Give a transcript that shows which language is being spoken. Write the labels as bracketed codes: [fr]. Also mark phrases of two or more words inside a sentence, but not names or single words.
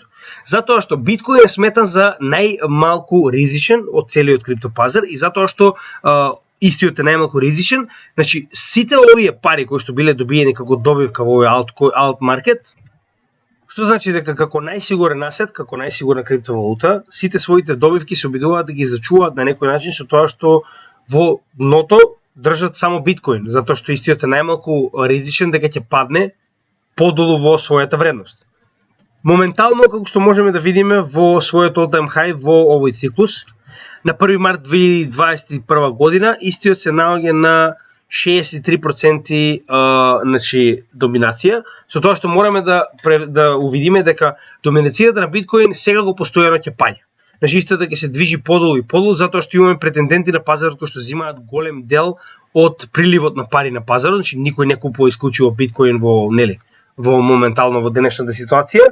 [mk] Затоа што биткоин е сметан за најмалку ризичен од целиот криптопазар и затоа што истиот е најмалку ризичен, значи сите овие пари кои што биле добиени како добивка во овој алт маркет, што значи дека како најсигурен асет, како најсигурна криптовалута, сите своите добивки се обидуваат да ги зачуваат на некој начин со тоа што во дното држат само биткоин, затоа што истиот е најмалку ризичен дека ќе падне подолу во својата вредност. Моментално, како што можеме да видиме во својот [en] all-time high [mk] во овој циклус, на 1 март 2021 година, истиот се наоѓа на 63% значи, доминација, со тоа што мораме да увидиме дека доминацијата на биткоин сега го постојано ќе паѓа. Значи истото ќе се движи подолу и подолу, затоа што имаме претенденти на пазарот кои што земаат голем дел од приливот на пари на пазарот, значи никој не купува исклучиво биткоин во моментално во денешната ситуација.